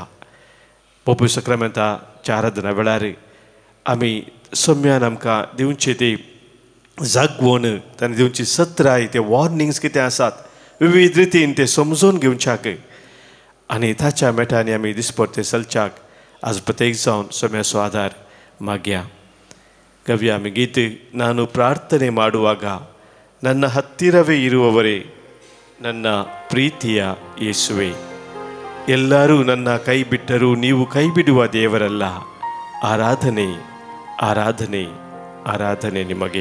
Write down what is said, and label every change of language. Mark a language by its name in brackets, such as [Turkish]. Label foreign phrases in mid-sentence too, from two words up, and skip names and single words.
[Konkani] पवित्र सक्रामेंताच्या आराधना वेळार आमी सम्यान आमकां दिवची ती जागवण, ताणें दिवची सत्राय, ते वॉर्निंग्स कितें आसात विविध रितीन ते समजून घेवच्याक आनी ताच्या मेटांनी आमी दिसपरते चलच्याक आज प्रत्येक जावन सम्याचो आदार मागया. [Kannada] ಕವಿಯ ಗೀತೆ, ನಾನು ಪ್ರಾರ್ಥನೆ ಮಾಡುವಾಗ ನನ್ನ ಹತ್ತಿರವೇ ಇರುವವರೇ, ನನ್ನ ಪ್ರೀತಿಯ ಯೇಸುವೆ, ಎಲ್ಲರೂ ನನ್ನ ಕೈ ಬಿಟ್ಟರೂ ನೀವು ಕೈ ಬಿಡುವ ದೇವರಲ್ಲ. ಆರಾಧನೆ ಆರಾಧನೆ ಆರಾಧನೆ ನಿಮಗೆ.